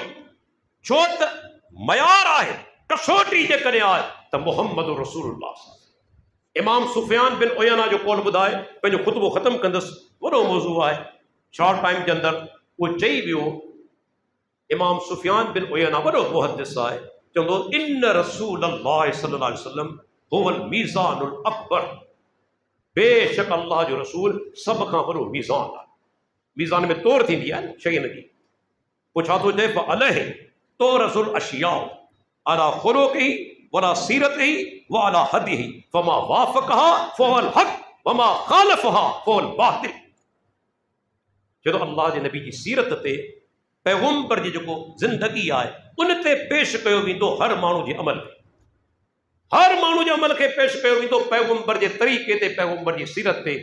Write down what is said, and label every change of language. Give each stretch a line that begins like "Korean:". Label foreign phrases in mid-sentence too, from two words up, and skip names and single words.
Sindhi: छो त मयार आहे, कसोटी जेकॾहिं आहे त
Arabic: محمد رسول الله.
Sindhi: इमाम सुफियान बिन उयैना जो कौल ॿुधाए पंहिंजो ख़ुतबो ख़त्म कंदुसि, वॾो मौज़ू आहे,
English: short time
Sindhi: जे अंदरि उहो चई वियो। इमाम सुफियान बिन उयैना वॾो मुहद्दिस आहे, चवंदो
Arabic: إن رسول الله صلى الله عليه وسلم هو الميزان الأكبر,
Sindhi: बेशक अल्लाह जो रसूल सभ खां वॾो मीज़ान आहे। मीज़ान में तोड़ थींदी आहे न शयुनि जी। पोइ छा थो चए?
Arabic: فعليه تعرض الأشياء على خلقه ولا سيرته وعلى هديه فما وافقها فهو الحق وما خالفها فهو الباطل.
Sindhi: जो अल्लाह जे नबी जी सीरत ते, पैगंबर जी जेको ज़िंदगी आहे उन ते पेश कयो वेंदो हर माण्हू जे अमल खे, हर माण्हू जे अमल खे पेश कयो वेंदो पैगंबर जे तरीक़े ते, पैगंबर जी सीरत ते।